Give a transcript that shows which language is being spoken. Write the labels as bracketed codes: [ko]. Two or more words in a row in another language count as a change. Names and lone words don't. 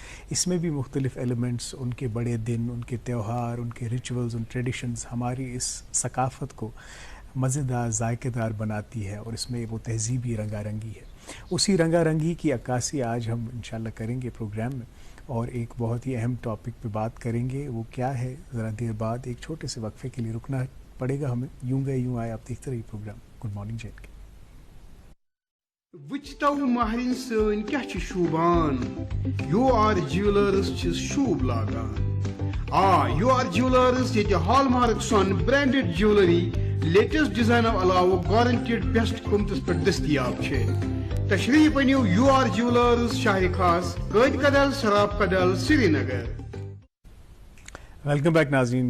[hi] इसमें भी मुख्तलिफ़ एलिमेंट्स, उनके बड़े दिन, उनके त्यौहार, उनके रिचुअल्स, उन ट्रेडिशंस हमारी इस सकाफ़त को मज़ेदार, जायकेदार बनाती है और इसमें वो तहज़ीबी रंगारंगी है। उसी रंगारंगी की अक्कासी आज हम इंशाल्लाह करेंगे प्रोग्राम में, और एक बहुत ही अहम टॉपिक पे बात करेंगे। वो क्या है, ज़रा देर बाद एक छोटे से वक्फे के लिए रुकना पड़ेगा हमें। यूं गए यूं आए, आप देखते रहिए प्रोग्राम गुड मॉर्निंग जे के। [ks] वुचतो महरिन सन क्या छ शूबान, UR ज्वेलर्स छ शूब लागान। UR ज्वेलर्स ये हॉलमार्क सन [en] branded jewellery latest design [ks] अलावा [en] guaranteed best [ks] कीमतस पर दस्तयाब छे। तशरीफ अनियो UR ज्वेलर्स, शाह खास, गैद कदल, शराब कदल, श्रीनगर। [en] welcome back [hi] नाज़रीन।